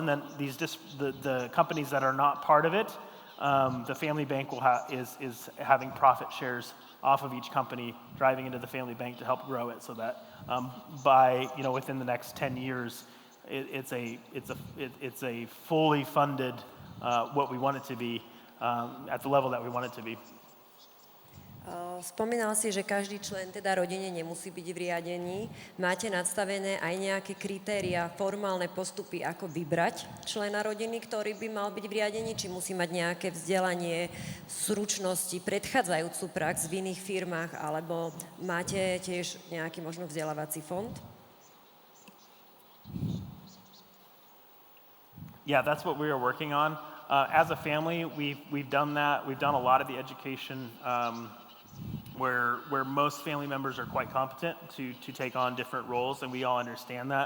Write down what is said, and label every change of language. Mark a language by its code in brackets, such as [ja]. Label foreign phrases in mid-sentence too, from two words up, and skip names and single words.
[en] And then the companies that are not part of it, the family bank is having profit shares off of each company, driving into the family bank to help grow it, so that by within the next 10 years, it's a fully funded what we want it to be at the level that we want it to be. [sk] Spomínal si, že každý člen teda rodine nemusí byť v riadení. Máte nadstavené aj nejaké kritéria, formálne postupy, ako vybrať člena rodiny, ktorý by mal byť v riadení? Či musí mať nejaké vzdelanie, zručnosti, predchádzajúcu prax v iných firmách, alebo máte tiež nejaký možno vzdelávací fond? [en] Yeah, that's what we are working on. As a family, we've done that. We've done a lot of the education where most family members are quite competent to take on different roles, and we all understand that.